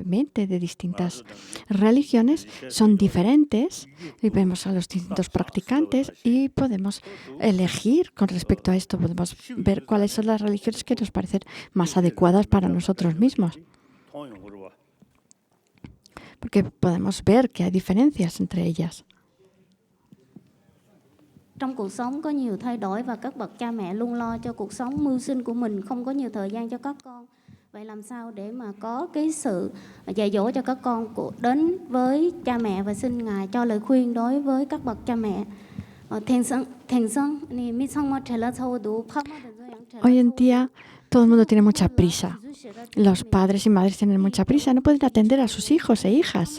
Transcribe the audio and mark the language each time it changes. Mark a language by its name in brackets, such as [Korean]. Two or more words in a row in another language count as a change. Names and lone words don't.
[Spanish] mente de distintas religiones son diferentes y vemos a los distintos practicantes y podemos elegir con respecto a esto, podemos ver cuáles son las religiones que nos parecen más adecuadas para nosotros mismos. Porque podemos ver que hay diferencias entre ellas. [Vietnamese] Trong cuộc sống có nhiều thay đổi và các bậc cha mẹ luôn lo cho cuộc sống mưu sinh của mình, không có nhiều thời gian cho các con. Vậy làm sao để mà có cái sự dạy dỗ cho các con đến với cha mẹ và xin Ngài cho lời khuyên đối với các bậc cha mẹ. [Spanish] Hoy en día todo el mundo tiene mucha prisa. Los padres y madres tienen mucha prisa, no pueden atender a sus hijos e hijas.